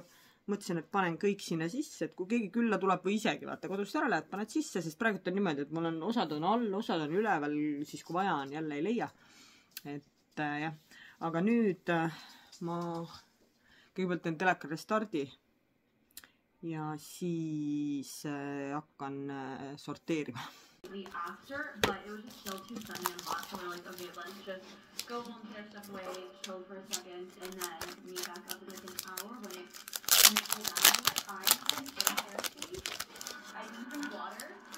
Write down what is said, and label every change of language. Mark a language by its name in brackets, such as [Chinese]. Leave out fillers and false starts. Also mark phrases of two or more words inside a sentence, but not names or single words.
[Estonian] Mõtlesin, et panen kõik sinna sisse, et kui keegi külla tuleb või isegi vaata kodust ära lähed, paned sisse, sest praegult on niimoodi, et mul on osad on all, osad on üleval, siis kui vaja on, jälle ei leia. Et jah, aga nüüd ma kõigepealt teen teleka restardi ja siis hakkan sorteerima. [English] After, but it was just still too sunny and hot, so we're like, okay, let's just go home, put our stuff away, chill for a second, and then meet back up in like an hour when it's cool down. I've been so thirsty. I need some water.